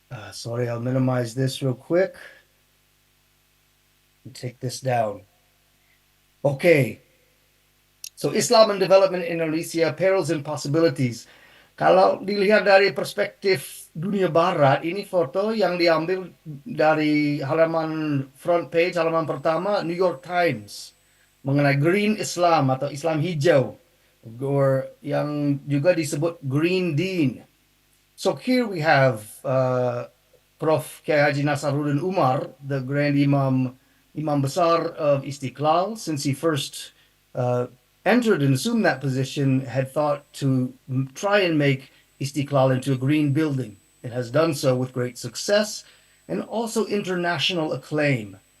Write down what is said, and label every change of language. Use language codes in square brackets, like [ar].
[en] Sorry, I'll minimize this real quick and take this down. Okay, so Islam and development in Indonesia, perils and possibilities. [id] Kalau dilihat dari perspektif dunia barat, ini foto yang diambil dari halaman front page, halaman pertama New York Times mengenai Green Islam atau Islam hijau, or yang juga disebut Green Dean. [en] So here we have Prof. Kiai Haji Nasaruddin Umar, the Grand Imam Besar of Istiqlal, since he first entered and assumed that position, had thought to try and make Istiqlal into a green building. It has done so with great success and also international acclaim.